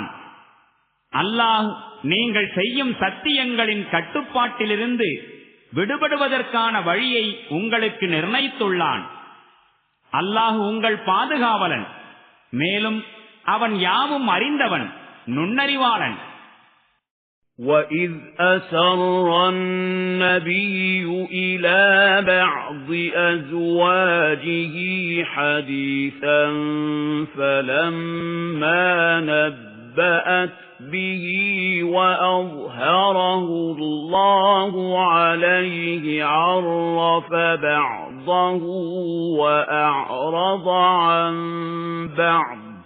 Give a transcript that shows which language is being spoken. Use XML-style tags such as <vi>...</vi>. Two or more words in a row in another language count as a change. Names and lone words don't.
<ta>அல்லாஹ் நீங்கள் செய்யும் சத்தியங்களின் கட்டுப்பாட்டிலிருந்து விடுபடுவதற்கான வழியை உங்களுக்கு நிர்ணயித்துள்ளான். அல்லாஹ் உங்கள் பாதுகாவலன், மேலும் அவன் யாவும் அறிந்தவன், நுண்ணறிவாளன்.</ta> <ar>وَإِذْ أَسَرَّ النَّبِيُّ إِلَى بَعْضِ أَزْوَاجِهِ حَدِيثًا فَلَمَّا نَبَّأَتْ بِهِ وَأَظْهَرَهُ اللَّهُ عَلَيْهِ عَرَّفَ بَعْضَهُ وَأَعْرَضَ عَن بَعْضٍ</ar>